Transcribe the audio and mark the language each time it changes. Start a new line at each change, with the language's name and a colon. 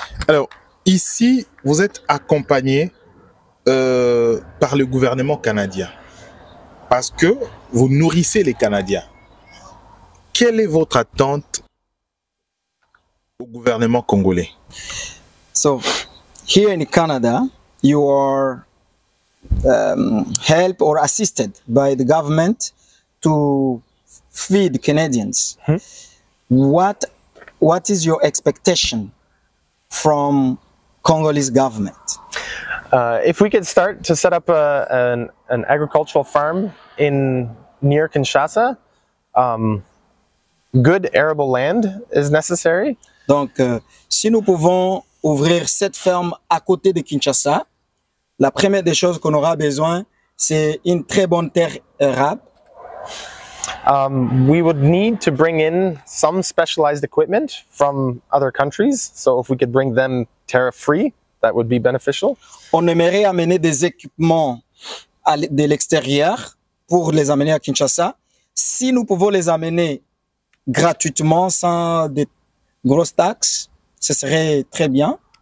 French: Alors, ici, vous êtes accompagné par le gouvernement canadien parce que vous nourrissez les Canadiens. Quelle est votre attente au gouvernement congolais?
English: So, here in Canada, you are helped or assisted by the government to feed Canadians. What is your expectation from Congolese government? If we could start to set up an agricultural farm near Kinshasa, good arable land is necessary.
French: Donc, si nous pouvons ouvrir cette ferme à côté de Kinshasa, la première des choses qu'on aura besoin, c'est une très bonne terre arable.
English: We would need to bring in some specialized equipment from other countries. So if we could bring them tariff-free, that would be beneficial.
French: On aimerait amener des équipements de l'extérieur pour les amener à Kinshasa. Si nous pouvons les amener gratuitement, sans de grosses taxes, ce serait très bien.